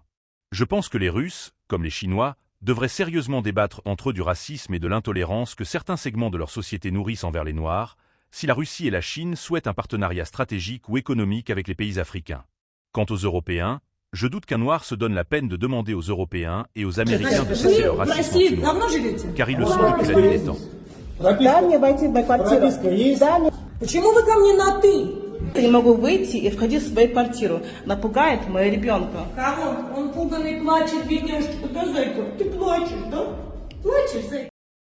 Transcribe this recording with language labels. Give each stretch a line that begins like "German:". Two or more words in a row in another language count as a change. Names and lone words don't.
French: Je pense que les Russes, comme les Chinois, devraient sérieusement débattre entre eux du racisme et de l'intolérance que certains segments de leur société nourrissent envers les Noirs, si la Russie et la Chine souhaitent un partenariat stratégique ou économique avec les pays africains. Quant aux Européens, je doute qu'un Noir se donne la peine de demander aux Européens et aux Américains de cesser leur racisme anti-noir, car ils le sont depuis la nuit des temps.
Russian: Дай мне войти в мою квартиру. Прописка есть? Дай мне... Почему вы ко мне на «ты»? Я не могу выйти и входить в свою квартиру. Напугает моего ребенка. Кого? Он пуганный плачет, бедняжечка, да, зайка? Ты плачешь, да? Плачешь, зайка?